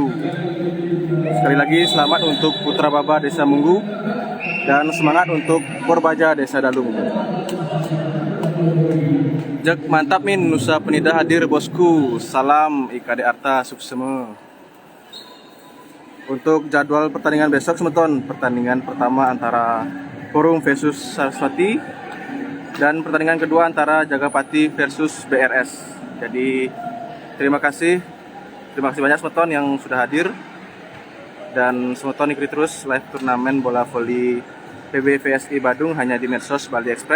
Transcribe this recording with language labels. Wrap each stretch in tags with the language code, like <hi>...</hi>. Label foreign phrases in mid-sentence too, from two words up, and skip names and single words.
<id>Sekali lagi selamat untuk Putra Baba Desa Munggu dan semangat untuk Porbaja Desa Dalung. Jak mantap min Nusa Penida hadir bosku. Salam IKD Arta Suksema. Untuk jadwal pertandingan besok semeton, pertandingan pertama antara Forum versus Saraswati dan pertandingan kedua antara Jagapati versus BRS. Jadi terima kasih banyak semeton yang sudah hadir, dan semeton ikuti terus live turnamen bola voli PBVSI Badung hanya di medsos Bali Express.</id>